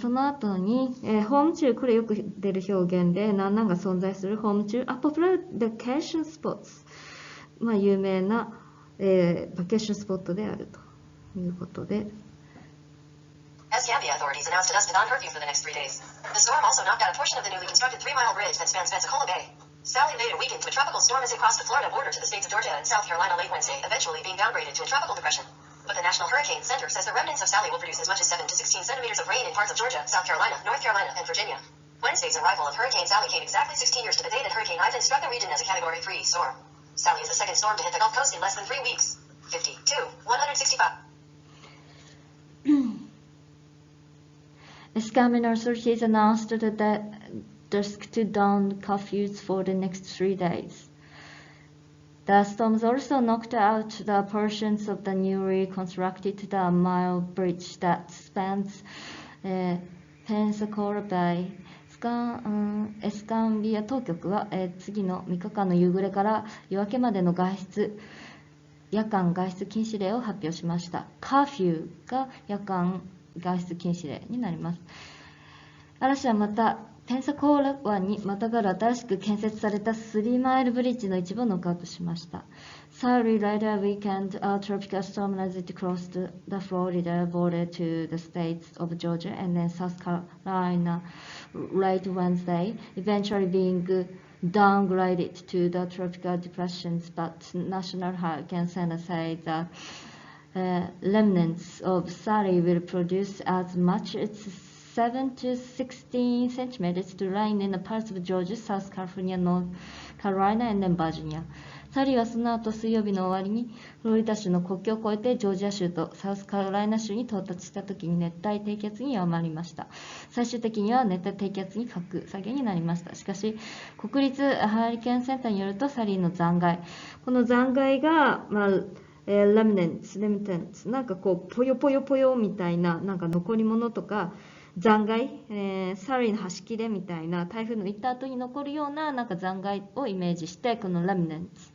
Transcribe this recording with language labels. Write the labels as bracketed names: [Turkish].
[Japanese] その後に、ホーム中、これよく出る表現で、何々が存在するホーム中、 [English] popular vacation spots、 [Japanese] 有名な、バケーションスポットであるということで。 [English] Escambia authorities announced a dusk dawn curfew for the next 3 days. The storm also knocked out a portion of the newly constructed 3-mile bridge that spans Pensacola Bay. Sally made a week into a tropical storm as it crossed the Florida border to the states of Georgia and South Carolina late Wednesday, eventually being downgraded to a tropical depression. But the National Hurricane Center says the remnants of Sally will produce as much as 7 to 16 centimeters of rain in parts of Georgia, South Carolina, North Carolina, and Virginia. Wednesday's arrival of Hurricane Sally came exactly 16 years to the day that Hurricane Ivan struck the region as a Category 3 storm. Sally is the second storm to hit the Gulf Coast in less than 3 weeks. 52, 165. Escambia authorities announced the dusk to dawn curfews for the next 3 days. The storms also knocked out the portions of the newly constructed mile bridge that spans Pensacola Bay. [Japanese] エスカンビア当局は、次の3日間の夕暮れから夜明けまでの夜間外出禁止令を発表しました。カーフューが夜間外出禁止令になります。嵐はまたペンサコーラ湾にまたがる新しく建設された3マイルブリッジの一部をノックアウトしました。 [English] Sadly, later weekend, a tropical storm as it crossed the Florida border to the states of Georgia and then South Carolina late Wednesday, eventually being downgraded to the tropical depressions, but National Hurricane Center said that remnants of Sally will produce as much as 7 to 16 centimeters to rain in the parts of Georgia, South California, North Carolina, and then Virginia. [Japanese] サリーはその後水曜日の終わりにフロリダ州の国境を越えてジョージア州とサウスカロライナ州に到達した時に熱帯低気圧に弱まりました。最終的には熱帯低気圧に格下げになりました。しかし国立ハリケーンセンターによるとサリーの残骸、この残骸が、remnants なんかこうポヨポヨポヨみたいななんか残り物とか残骸、サリーの端切れみたいな台風の行った後に残るようななんか残骸をイメージしてこの remnants、